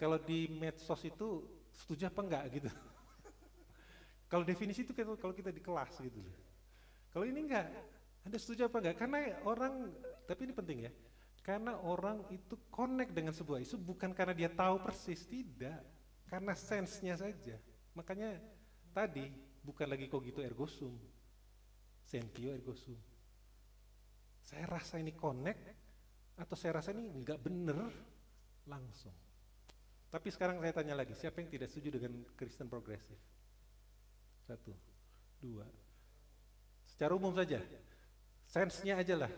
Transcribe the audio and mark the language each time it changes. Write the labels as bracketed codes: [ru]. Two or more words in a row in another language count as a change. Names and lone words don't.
[id] Kalau di medsos itu setuju apa enggak gitu. Kalau definisi itu kalau kita di kelas gitu. Kalau ini enggak, Anda setuju apa enggak? Karena orang, tapi ini penting ya, karena orang itu connect dengan sebuah isu bukan karena dia tahu persis, tidak, karena sense-nya saja. Makanya tadi bukan lagi [la] cogito ergo sum, sentio ergo sum. [id] Saya rasa ini connect atau saya rasa ini enggak bener langsung. Tapi sekarang saya tanya lagi, siapa yang tidak setuju dengan Kristen progresif? 1, 2. Secara umum saja, sense-nya aja lah.